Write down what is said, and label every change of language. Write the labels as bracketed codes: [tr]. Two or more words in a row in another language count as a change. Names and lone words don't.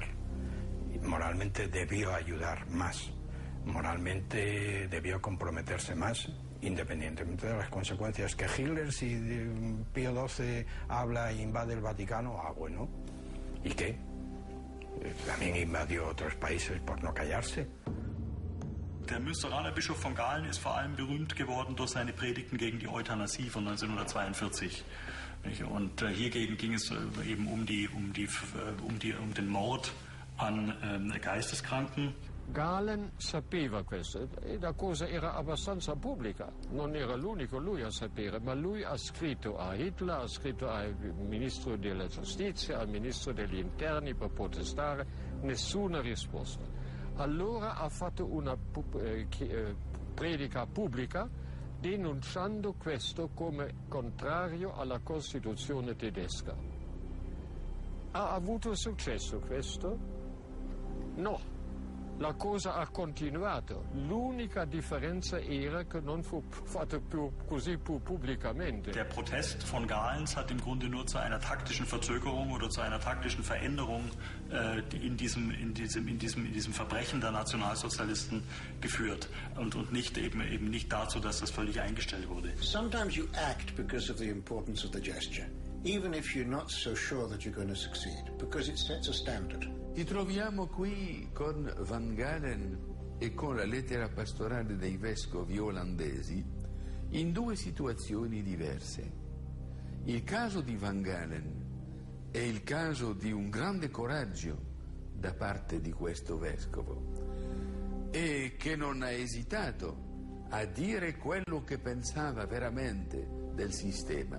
[es] Moralmente debió ayudar más. Moralmente debió comprometerse más, independientemente de las consecuencias. Que Hitler, si Pío XII habla e invade el Vaticano, bueno. ¿Y qué? También invadió otros países por no callarse. [de] Der Münsteraner Bischof von Galen ist vor allem berühmt geworden durch seine Predigten gegen die Euthanasie von 1942. Und hiergegen ging es eben um den Mord an Geisteskranken. [it] Galen sapeva questo, e la cosa era abbastanza pubblica, non era l'unico lui a sapere, ma lui ha scritto a Hitler, ha scritto al ministro della giustizia, al ministro degli interni per protestare, nessuna risposta. Allora ha fatto una predica pubblica denunciando questo come contrario alla Costituzione tedesca. Ha avuto successo questo? No. La cosa ha continuato. L'unica differenza era che non fu fatto così pubblicamente. [de] Der Protest von Galens hat im Grunde nur zu einer taktischen Verzögerung oder zu einer taktischen Veränderung in diesem Verbrechen der Nationalsozialisten geführt und nicht eben nicht dazu, dass das völlig eingestellt wurde. [en] Sometimes you act because of the importance of the gesture, even if you're not so sure that you're going to succeed, because it sets a standard. [it] Ci troviamo qui con Van Galen e con la lettera pastorale dei vescovi olandesi in due situazioni diverse. Il caso di Van Galen è il caso di un grande coraggio da parte di questo vescovo, e che non ha esitato a dire quello che pensava veramente del sistema.